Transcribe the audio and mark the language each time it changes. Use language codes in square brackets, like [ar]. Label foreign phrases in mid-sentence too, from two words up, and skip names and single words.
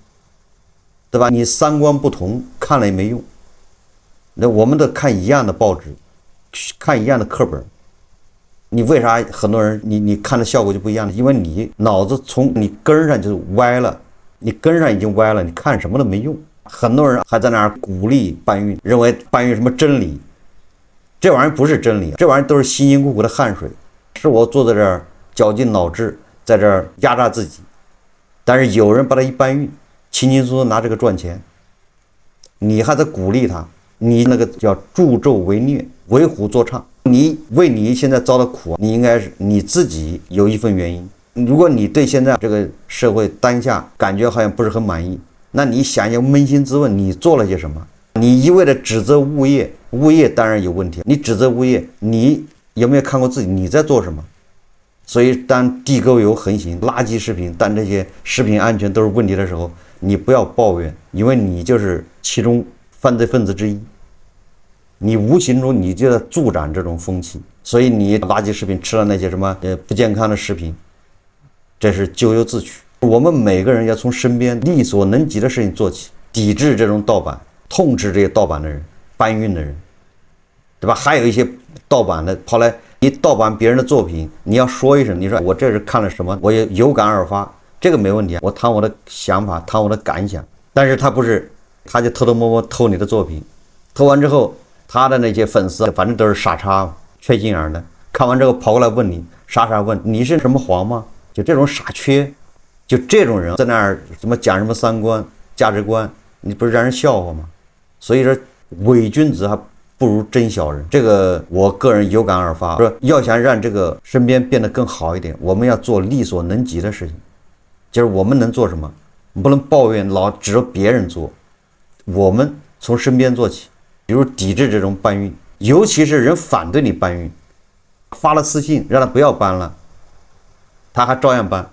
[zh] 對吧？你三觀不同，看了也沒用。那我們都看一樣的報紙，看一樣的課本，你為啥很多人你看的效果就不一樣呢？因為你腦子從你根上就歪了，你根上已經歪了，你看什麼都沒用。很多人還在那兒鼓勵搬運，認為搬運什麼真理，這玩意兒不是真理，這玩意兒都是辛辛苦苦的汗水，是我坐在這兒絞盡腦汁在這兒壓榨自己，但是有人把它一搬運，輕輕鬆鬆拿這個賺錢，你還在鼓勵他，你那個叫助紂為虐，為虎作倀。你为你现在遭的苦，你应该是你自己有一份原因。如果你对现在这个社会当下感觉好像不是很满意，那你想一下，扪心自問，你做了些什麼？你一味的指責物業，物業當然有問題。你指責物業，你有沒有看過自己你在做什麼？所以當地溝油橫行、垃圾食品，當這些食品安全都是問題的時候，你不要抱怨，因為你就是其中犯罪分子之一。你無形中你就在助長這種風氣，所以你垃圾食品吃了那些什麼不健康的食品，這是咎由自取。我們每個人要從身邊力所能及的事情做起，抵制這種盜版，痛斥這些盜版的人、搬運的人，對吧？還有一些盜版的跑來，你盜版別人的作品，你要說一聲，你說我這是看了什麼，我也有感而發，這個沒問題，我談我的想法，談我的感想。但是他不是，他就偷偷摸摸偷你的作品，偷完之後，他的那些粉絲反正都是傻叉、缺心眼的，看完之後跑過來問你，傻問你是什麼黃嗎？就這種傻缺。就這種人在那兒什麼講什麼三觀價值觀，你不是讓人笑話嗎？所以說偽君子還不如真小人，這個我個人有感而發。說要想讓這個身邊變得更好一點，我們要做力所能及的事情，就是我們能做什麼，不能抱怨老指着別人做，我們從身邊做起，比如抵制這種搬運，尤其是人反對你搬運，發了私信讓他不要搬了，他還照樣搬。